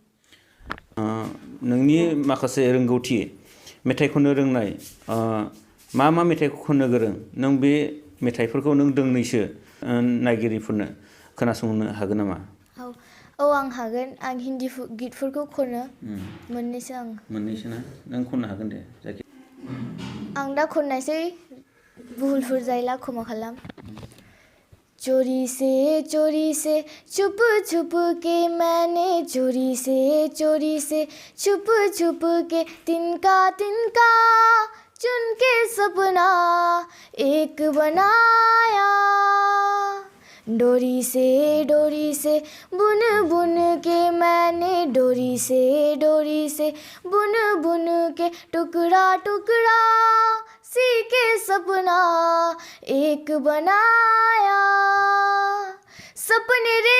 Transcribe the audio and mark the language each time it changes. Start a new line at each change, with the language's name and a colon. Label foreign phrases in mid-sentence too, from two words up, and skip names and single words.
Bodo: नोंनि माखासे रोंगौथि, मेथाइ खननो रोंनाय, मा मा मेथाइखौ खननो गोरों नों बे मेथाइफोरखौ नों दोंनैसो नायगिरिफोरनो खोनासंनो हागोन नामा? औ आं हागोन आं हिन्दी गितफोरखौ खनो मोननैसो आं मोननैसो ना नों खननो हागोन दे जायखि आं दा खननायसै भुलफोर जायोला क्षमा खालाम
Hindi: चोरी से छुप छुप के मैंने चोरी से छुप छुप के तिनका तिनका चुन के सपना एक बनाया डोरी से बुन बुन के मैंने डोरी से बुन बुन के टुकड़ा टुकड़ा सी के सपना एक बनाया सपने